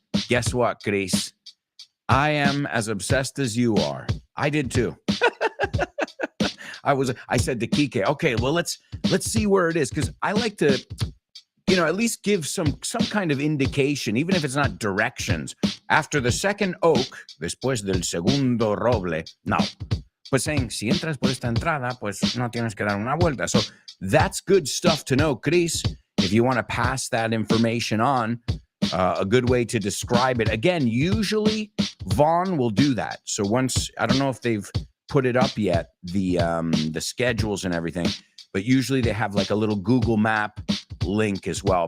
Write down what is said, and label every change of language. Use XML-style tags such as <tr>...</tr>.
<en>Guess what, Chris? I am as obsessed as you are. I did too. I said to Kike, okay, well, let's see where it is, because I like to, at least give some kind of indication, even if it's not directions. After the second oak,</en> <es>después del segundo roble, no. Pues</es> <en>saying,</en> <es>si entras por esta entrada, pues no tienes que dar una vuelta.</es> <en>So that's good stuff to know, Chris. If you want to pass that information on, a good way to describe it. Again, usually Vaughn will do that. So once, I don't know if they've put it up yet, the schedules and everything, but usually they have like a little Google Map link as well.</en>